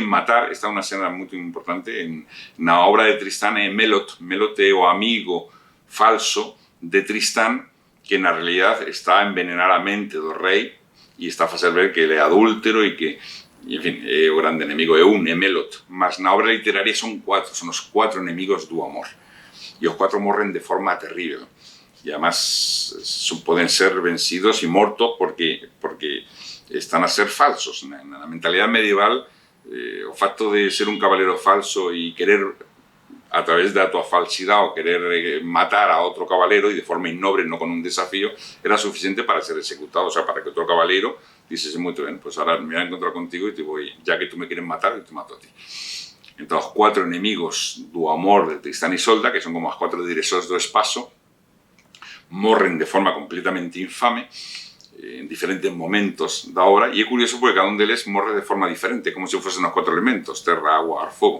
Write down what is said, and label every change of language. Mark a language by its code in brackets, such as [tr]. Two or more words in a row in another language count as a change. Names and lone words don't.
[gl] matar, está unha escena moito importante na obra de Tristán, é Melot é o amigo falso de Tristán que na realidad está a envenenar a mente do rei e está a facer ver que ele é adúltero e que, en fin, é o grande enemigo, é Melot, mas na obra literaria son os 4 enemigos do amor e os 4 morren de forma terrible e además poden ser vencidos e mortos porque están a ser falsos. Na mentalidade medieval, o facto de ser un caballero falso e querer, a través da tua falsidade, o querer matar a outro caballero e de forma innobre, non con un desafío, era suficiente para ser executado. [es] O sea, [gl] para que outro caballero dixese, muito ben, [es] pues ahora me voy a encontrar contigo e te voy, ya que tú me quieres matar, yo te mato a ti. [gl] Entón, os 4 enemigos do amor de Tristán e Isolda, que son como as 4 direccións do espazo, morren de forma completamente infame en diferentes momentos da obra, e é curioso porque cada un deles morre de forma diferente, como se fosen os 4 elementos, terra, agua, ar, fogo.